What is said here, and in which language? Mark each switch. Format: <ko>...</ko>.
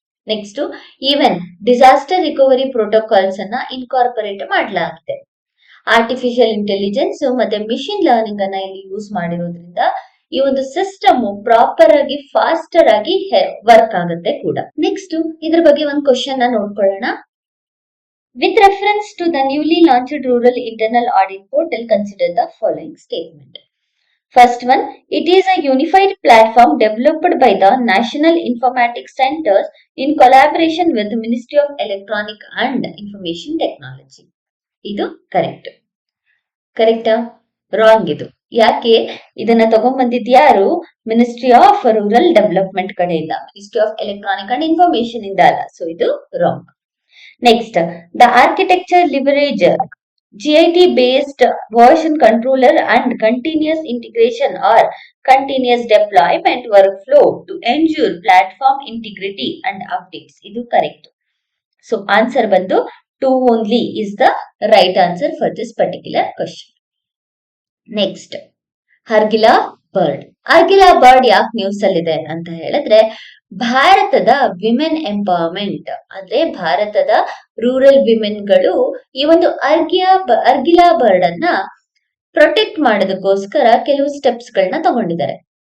<kn>Next even disaster recovery protocols ಅನ್ನ incorporate ಮಾಡಲಾಗಿದೆ. Artificial intelligence ಮತ್ತೆ ಮಿಷಿನ್ ಲರ್ನಿಂಗ್ ಅನ್ನ ಇಲ್ಲಿ ಯೂಸ್ ಮಾಡಿರೋದ್ರಿಂದ ಈ ಒಂದು ಸಿಸ್ಟಮ್ ಪ್ರಾಪರ್ ಆಗಿ ಫಾಸ್ಟರ್ ಆಗಿ ವರ್ಕ್ ಆಗುತ್ತೆ ಕೂಡ. ನೆಕ್ಸ್ಟ್ ಇದ್ರ ಬಗ್ಗೆ ಒಂದು ಕ್ವಶನ್ ನೋಡ್ಕೊಳ್ಳೋಣ.</kn> <en>With reference to the newly launched Rural Internal Audit Portal, consider the following statement. First one, it is a unified platform developed by the National Informatics Centers in collaboration with the Ministry of Electronic and Information Technology.</en> <kn>ಇದು correct. ಕರೆಕ್ಟಾ? Wrong ಇದು. ಯಾಕೆ ಇದನ್ನ ತಗೊಂಡ್ಬಂದಿದ್ ಯಾರು? Ministry of rural development ಕಡೆಯಿಂದ, ministry of electronic and information ಇಂದ ಅಲ್ಲ. So ಇದು wrong.</kn> <en>Next, the architecture leverage GIT-based version controller and continuous integration or continuous deployment workflow to ensure platform integrity and updates.</en> <kn>ಇದು</kn> <en>correct. So answer</en> <kn>ಬಂದು</kn> <en>2 only is the right answer for this particular question.</en> <kn>Next, Hargila bird. Hargila bird ಯಾಕೆ news ಅಲ್ಲಿದೆ ಅಂತ ಹೇಳಿದ್ರೆ, ಭಾರತದ women empowerment ಅಂದ್ರೆ ಭಾರತದ rural ವಿಮೆನ್ಗಳು ಈ ಒಂದು ಹರ್ಗಿಲಾ ಬರ್ಡ್ ಅನ್ನ ಪ್ರೊಟೆಕ್ಟ್ ಮಾಡೋದಕ್ಕೋಸ್ಕರ ಕೆಲವು ಸ್ಟೆಪ್ಸ್ ಗಳನ್ನ ತಗೊಂಡಿದ್ದಾರೆ.</kn>